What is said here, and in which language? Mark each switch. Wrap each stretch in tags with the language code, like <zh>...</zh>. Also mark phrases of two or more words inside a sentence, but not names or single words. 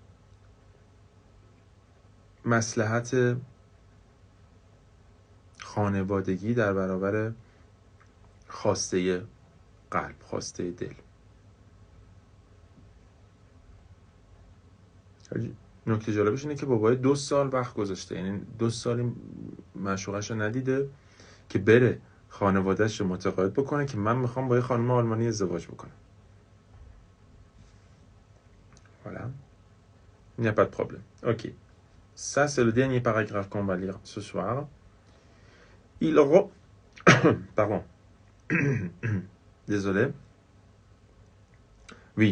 <fa>مصلحت خانوادگی در برابر خواسته قلب، خواسته دل. نکته جالبش اینه که بابای 2 سال وقت گذاشته، یعنی 2 سال معشوقش رو ندیده که بره خانوادهش رو متقاعد بکنه که من میخوام با یه خانم آلمانی ازدواج بکنم.</fa> <fr>Voilà. Il n'y a pas de problème. Ok. Ça, c'est le dernier paragraphe qu'on va lire ce soir. Pardon. Désolé. Oui.</fr>